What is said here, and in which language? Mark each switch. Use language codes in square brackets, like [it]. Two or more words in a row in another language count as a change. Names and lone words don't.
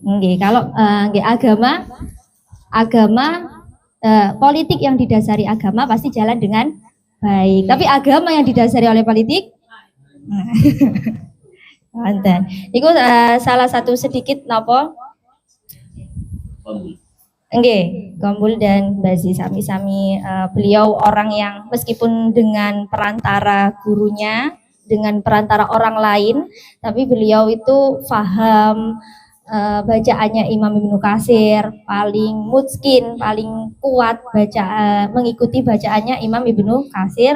[id] Kalau agama politik yang didasari agama pasti jalan dengan baik. Tapi agama yang didasari oleh politik, itu salah satu sedikit nopo. Qombul dan Bazi sami-sami beliau orang yang meskipun dengan perantara gurunya, dengan perantara orang lain, tapi beliau itu paham bacaannya Imam Ibnu Katsir, paling mutskin, paling kuat mengikuti bacaannya Imam Ibnu Katsir.